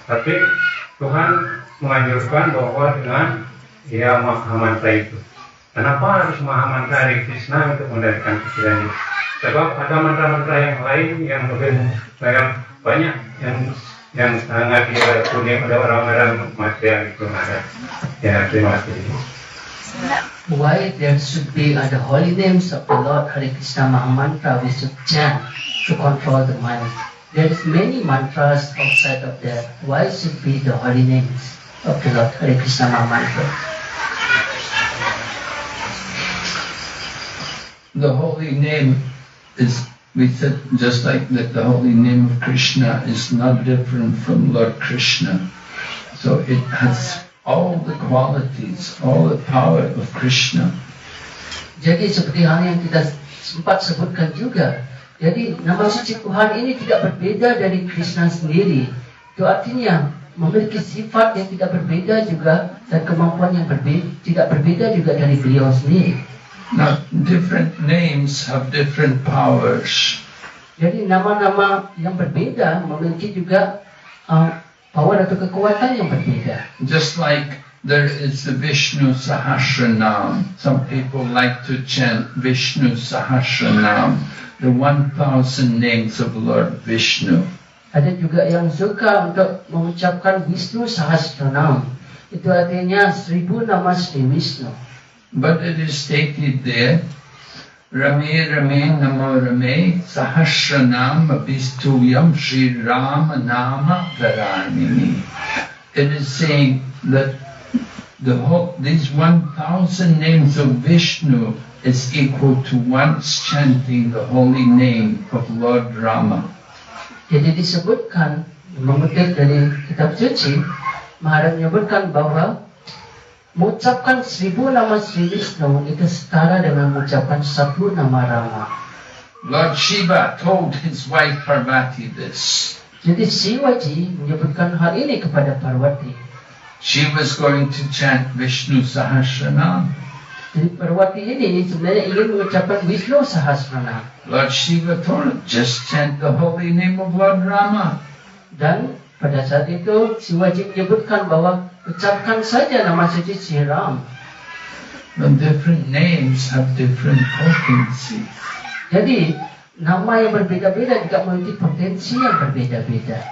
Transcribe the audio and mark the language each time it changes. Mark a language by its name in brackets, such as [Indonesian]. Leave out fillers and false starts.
[Indonesian] Tapi Tuhan menganjurkan bahwa dengan dia maha mantra itu. Kenapa harus maha mantra Hare Krishna untuk mengendalikan pikiran itu? Sebab ada mantra-mantra yang lain yang lebih banyak yang sangat punya pada orang-orang material itu ada. Ya, terima kasih. [English] Why there should be the holy names of the Lord Hare Krishna Maha Mantra we should chant to control the mind. There is many mantras outside of that. Why should be the holy names of the Lord Hare Krishna Maha Mantra? The holy name is, we said, just like that the holy name of Krishna is not different from Lord Krishna. So it has all the qualities, all the power of Krishna. [Indonesian] Jadi seperti hal yang kita sempat sebutkan juga. Jadi nama suci Tuhan ini tidak berbeda dari Krishna sendiri. Itu artinya memiliki sifat yang tidak berbeda juga dan kemampuan yang tidak berbeda juga dari beliau sendiri. [English] Now, different names have different powers. [Indonesian] Jadi nama-nama yang berbeda memiliki juga power atau kekuatan yang berbeda. [English] Just like there is the Vishnu Sahasranam. Some people like to chant Vishnu Sahasranam, the 1,000 names of Lord Vishnu. [Indonesian] Ada juga yang suka untuk mengucapkan Vishnu Sahasranam. Itu artinya 1000 nama Sri Vishnu. [English] But it is stated there, [Sanskrit] Rame Rame Namo Rame Sahasranam Abhistuyam Sri Rama Nama Varanini. [English] It is saying that these 1,000 names of Vishnu is equal to once chanting the holy name of Lord Rama. [Indonesian] Jadi disebutkan, mengutip dari kitab suci, Maharaj menyebutkan bahwa mengucapkan 1000 nama Sri Vishnu itu setara dengan mengucapkan 1 nama Rama. [English] Lord Shiva told his wife Parvati this. [Indonesian] Jadi Shivaji menyebutkan hal ini kepada Parvati. [English] She was going to chant Vishnu Sahasranam. [Indonesian] Jadi Parvati ini sebenarnya ingin mengucapkan Vishnu Sahasranam. [English] Lord Shiva told her, just chant the holy name of Lord Rama. [Indonesian] Dan pada saat itu Shivaji menyebutkan bahwa ucapkan saja nama suci Sri Ram. [English] The different names have different potency. [Indonesian] Jadi nama yang berbeda-beda juga memiliki potensi yang berbeda-beda.